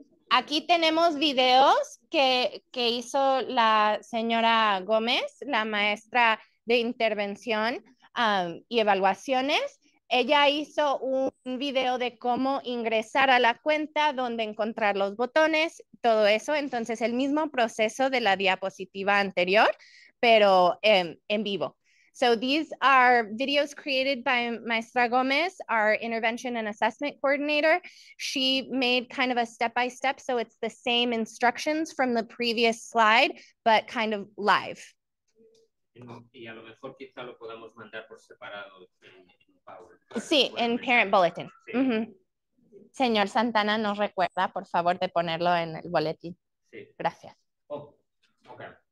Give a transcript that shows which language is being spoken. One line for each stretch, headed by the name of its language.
Spanish: Aquí tenemos videos que hizo la señora Gómez, la maestra de intervención y evaluaciones. Ella hizo un video de cómo ingresar a la cuenta, dónde encontrar los botones, todo eso. Entonces, el mismo proceso de la diapositiva anterior, pero en vivo.
English: So these are videos created by Maestra Gomez, our intervention and assessment coordinator. She made kind of a step-by-step, so it's the same instructions from the previous slide, but kind of live.
Spanish: Y a lo mejor quizá lo podamos mandar por separado en Power. Sí, en Parent Bulletin. Sí. Señor Santana, nos recuerda, por favor, de ponerlo en el boletín. Sí. Gracias.
English: Oh, okay.